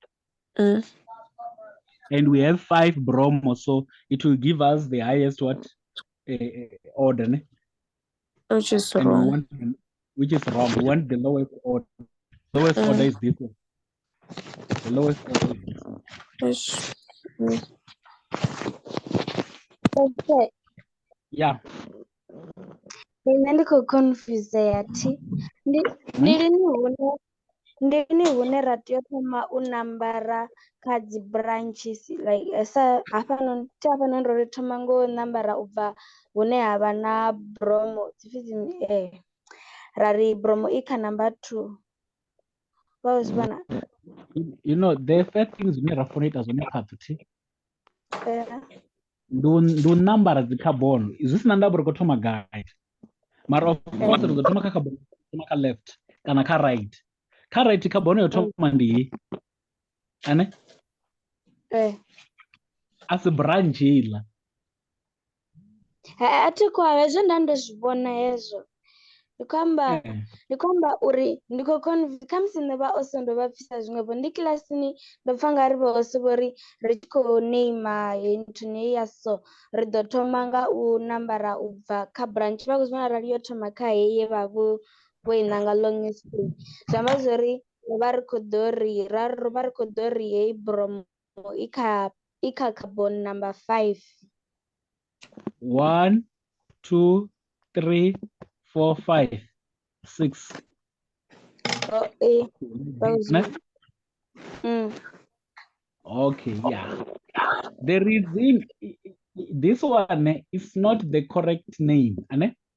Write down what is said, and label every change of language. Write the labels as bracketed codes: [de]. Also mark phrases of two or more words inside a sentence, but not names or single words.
[en] And we have 5 bromo, so it will give us the highest order, ne? Which is And we wrong. want, which is wrong. We want the lowest order. Lowest order is this one. The lowest order is this one. Yes. Okay. Yeah. [ve] Mina ndi khou confuse yathi ndi lini hune ra tea u thoma u nambara kha dzi [en] branches like [ve] sa hafhanoni ro thoma ngo u nambara u bva hune havha na bromo dzipfhi ra ri bromo i kha number 2 vha u zwi vhona. [en] You know, the first things we need to as one part do number the carbon. Is this number [ve] ro thoma gai? Mara [en] of course [ve] ro thoma kha carbon thoma kha left kana kha right. Kha [en] right carbon [ve] yo thoma ndi ane [en] as a branch [ve] ila. A thi khou hezwo nda ndo zwi vhona hezwo. Ndi khou uri ndi khou khamusi nṋe vha ose ndo vha pfhisa zwiṅwevho ndi kilasini ndo pfha nga ri vha ose vho ri ri tshi khou neima nthuni heyi ya so ri ḓo thoma nga u nambara u bva kha branch vha khou zwi vhona arali yo thoma kha heyi ye vha vho i ṋanga [en] longest chain [ve] zwi amba zwori ro vha ri khou ḓo ri heyi bromo i kha [en] carbon number 5. 1, 2, 3, 4, 5, 6. Okay, yeah. The reason this one is not the correct name, ane?